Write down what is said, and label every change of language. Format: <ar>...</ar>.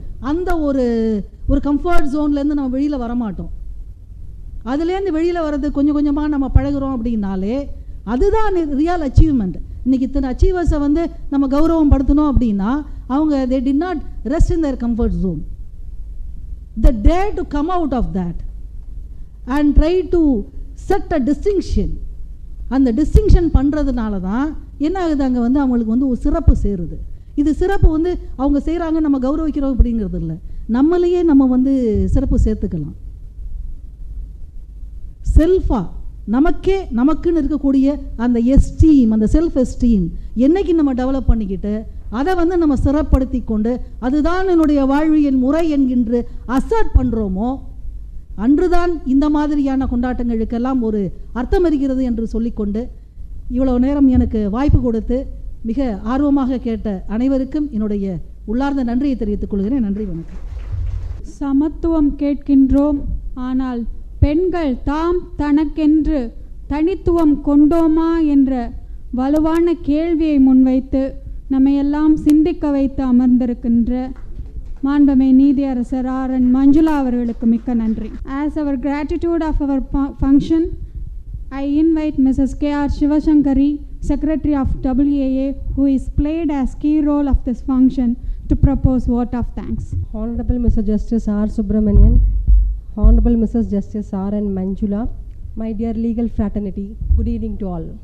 <ta>அந்த ஒரு கம்ஃபர்ட் ஜோன்லேருந்து நம்ம வெளியில் வரமாட்டோம். அதுலேருந்து வெளியில் வர்றது கொஞ்சம் கொஞ்சமாக நம்ம பழகுறோம் அப்படின்னாலே அதுதான் ரியல் அச்சீவ்மெண்ட். இன்றைக்கி இத்தனை அச்சீவர்ஸை வந்து நம்ம கௌரவம் படுத்தணும் அப்படின்னா அவங்க</ta> <en>they did not rest in their comfort zone. They dare to come out of that and try to set a distinction.</en> <ta>அந்த டிஸ்டிங்ஷன் பண்ணுறதுனால தான் என்ன ஆகுது, அங்கே வந்து அவங்களுக்கு வந்து ஒரு சிறப்பு சேருது. இது சிறப்பு வந்து அவங்க செய்கிறாங்க, நம்ம கௌரவிக்கிறோம் அப்படிங்கிறது இல்லை, நம்மளையே நம்ம வந்து சிறப்பு சேர்த்துக்கலாம். செல்ஃபாக நமக்குன்னு இருக்கக்கூடிய அந்த எஸ்டீம், அந்த செல்ஃப் எஸ்டீம் என்னைக்கு நம்ம டெவலப் பண்ணிக்கிட்டு அதை வந்து நம்ம சிறப்படுத்தி கொண்டு அதுதான் என்னுடைய வாழ்வியல் முறை என்கின்ற அசர்ட் பண்ணுறோமோ அன்றுதான் இந்த மாதிரியான கொண்டாட்டங்களுக்கெல்லாம் ஒரு அர்த்தம் இருக்கிறது என்று சொல்லிக்கொண்டு இவ்வளவு நேரம் எனக்கு வாய்ப்பு கொடுத்து மிக ஆர்வமாக கேட்ட அனைவருக்கும் என்னுடைய உள்ளார்ந்த நன்றியை தெரிவித்துக் கொள்கிறேன். நன்றி, வணக்கம். சமத்துவம் கேட்கின்றோம், ஆனால் பெண்கள் தாம் தனக்கென்று தனித்துவம் கொண்டோமா என்ற வலுவான கேள்வியை முன்வைத்து நம்மையெல்லாம் சிந்திக்க வைத்து அமர்ந்திருக்கின்ற மாண்புமிகு நீதியரசர் R.N. மஞ்சுளா அவர்களுக்கு மிக்க நன்றி.</ta> <en>As our gratitude of our function, I invite Mrs. K.R. Shivashankari, Secretary of WAA, who is played as key role of this function, to propose vote of thanks. Honorable Mr. Justice R. Subramanian, Honorable Mrs. Justice R.N. Manjula, my dear legal fraternity, good evening to all.</en>